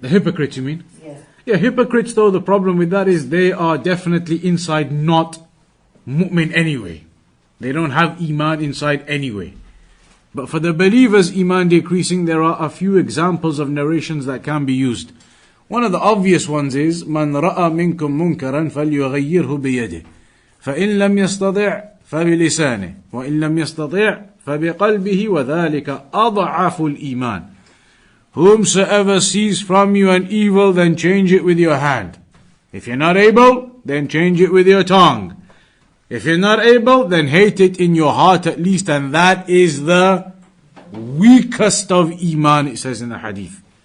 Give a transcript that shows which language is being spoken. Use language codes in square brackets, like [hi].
[en] The hypocrites, you mean? Yeah. Yeah, hypocrites though, the problem with that is they are definitely inside not mu'min anyway. They don't have iman inside anyway. But for the believers, iman decreasing, there are a few examples of narrations that can be used. One of the obvious ones is [ar] من رأى منكم منكرا فليغيره بيده فإن لم يستطع فبلسانه وإن لم يستطع فبقلبه وذلك أضعف الإيمان. [en] Whomsoever sees from you an evil, then change it with your hand. If you're not able, then change it with your tongue. If you're not able, then hate it in your heart at least, and that is the weakest of Iman, it says in the hadith.